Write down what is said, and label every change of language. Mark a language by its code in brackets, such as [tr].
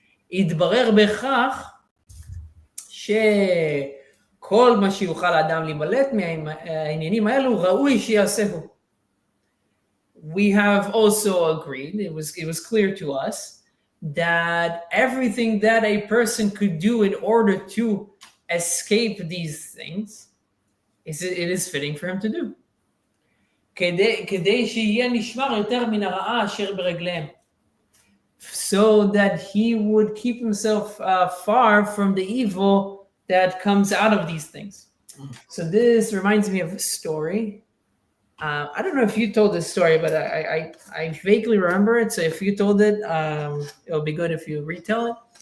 [he] יתברר בכך שכל מה שיוכל האדם להימלט מהעניינים האלו ראוי שיעשהו. [en] We have also agreed, it was clear to us, that everything that a person could do in order to escape these things, it is fitting for him to do. [he] כדי שיהיה נשמר יותר מן הרעה אשר ברגליהם. [en] so that he would keep himself far from the evil that comes out of these things. So this reminds me of a story. I don't know if you told this story, but I vaguely remember it. So if you told it, it'll be good if you retell it.